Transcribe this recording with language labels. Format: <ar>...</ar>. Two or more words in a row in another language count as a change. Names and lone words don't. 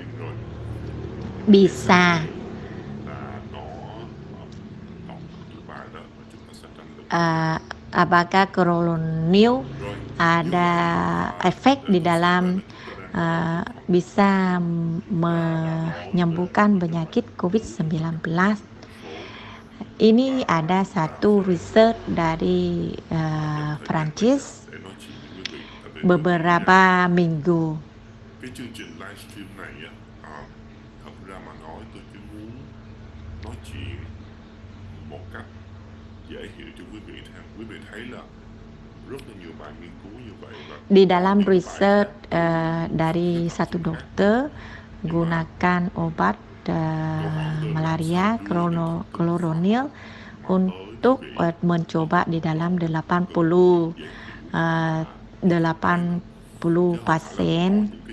<id>Bisa apakah Chloronil ada efek di dalam bisa menyembuhkan penyakit COVID-19. Ini ada satu riset dari Prancis beberapa minggu.</id> <vi>Cái chương trình livestream này á, thật ra mà nói tôi chỉ muốn nói chuyện một cách dễ hiểu cho quý vị thêm. Quý vị thấy là rất là nhiều bài nghiên cứu như vậy và</vi> <id>di dalam riset dari satu dokter gunakan obat malaria Chloronil untuk mencoba di dalam 80 pasien.</id>